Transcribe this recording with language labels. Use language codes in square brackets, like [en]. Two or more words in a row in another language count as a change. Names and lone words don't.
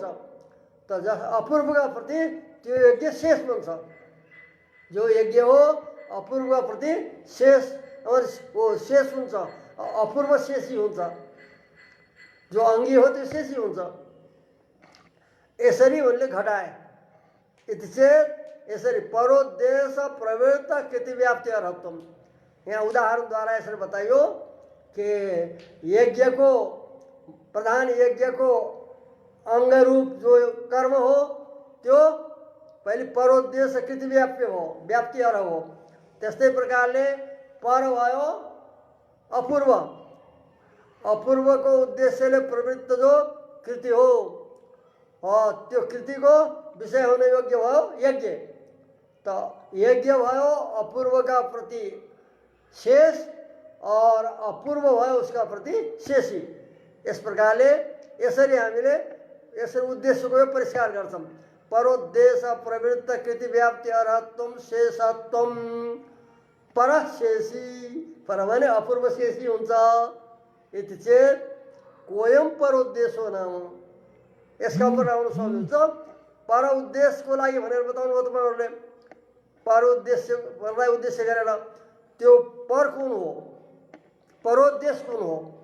[ne] त अपूर्वका प्रति त्यो यज्ञ शेष बन्छ। जो यज्ञ हो अपूर्वका प्रति शेष हुन्छ, अपूर्व शेषी हुन्छ। जो अङ्गी हो त्यो शेषी हुन्छ। यसरी उनले घटाए। [sa] इति चेत यसरी परोद्देश प्रवृत्त कृति व्याप्ति अर्हत्वम। [ne] यहाँ उदाहरणद्वारा यसरी बताइयो कि यज्ञको प्रधान यज्ञको अङ्गरूप जो कर्म हो त्यो पहिले परोद्देश कृति व्याप्ति अर्ह हो। त्यस्तै प्रकारले पर भयो अपूर्वको उद्देश्यले प्रवृत्त जो कृति हो त्यो कृतिको विषय हुन योग्य भयो यज्ञ। त यज्ञ भयो अपूर्वका प्रति शेष और अपूर्व भयो उसका प्रति शेषी। यस प्रकारले यसरी हामीले यसरी उद्देश्यको परिष्कार गर्छौँ। [sa] परोद्देश प्रवृत्त कृति व्याप्ति अर्हत्वम शेषत्वम परशेषी। [ne] पर भने अपूर्व शेषी हुन्छ। [sa] यति चेत कोयम परोद्देशो नाम। [ne] यसका उपर आउन सक्नुहुन्छ। पर उद्देश्यको लागि भनेर बताउनु भयो तपाईँहरूले। परलाई उद्देश्य गरेर त्यो पर कुन हो, परोद्देश्य कुन हो?